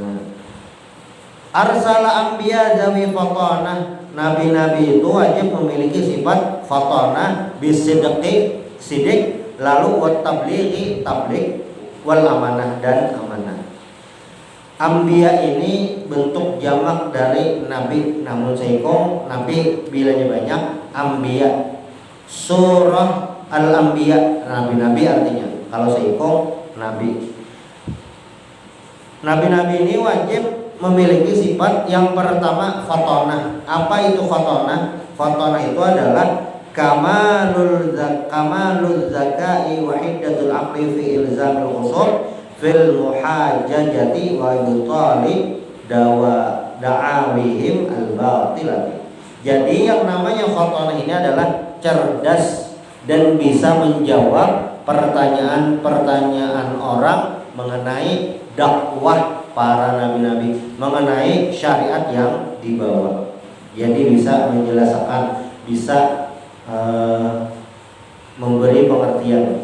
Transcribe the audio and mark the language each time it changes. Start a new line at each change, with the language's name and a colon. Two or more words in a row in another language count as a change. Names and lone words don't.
Arabic: أرسل أنبياء ذوي فطانة.
Indonesian: Nabi-nabi itu wajib memiliki sifat fatanah, bisidqi, sidik, lalu
Arabic: والتبليغ,
Indonesian: tabligh,
Arabic: والأمانة,
Indonesian: dan amanah. Ambiya ini bentuk jamak dari nabi, namun seikong nabi bilanya banyak, ambiya. Surah Al-Anbiya, nabi-nabi artinya. Kalau seikong nabi. Nabi-nabi ini wajib memiliki sifat yang pertama fatonah. Apa itu fatonah? Fatonah itu adalah
Arabic: كمال الذكاء وحدة العقل في إلزام الخصوم في المحاججة وإبطال دعاويهم الباطلة.
Indonesian: Jadi yang namanya fatonah ini adalah cerdas dan bisa menjawab pertanyaan-pertanyaan orang mengenai dakwah para nabi-nabi, mengenai syariat yang dibawa. Jadi bisa menjelaskan, bisa memberi pengertian.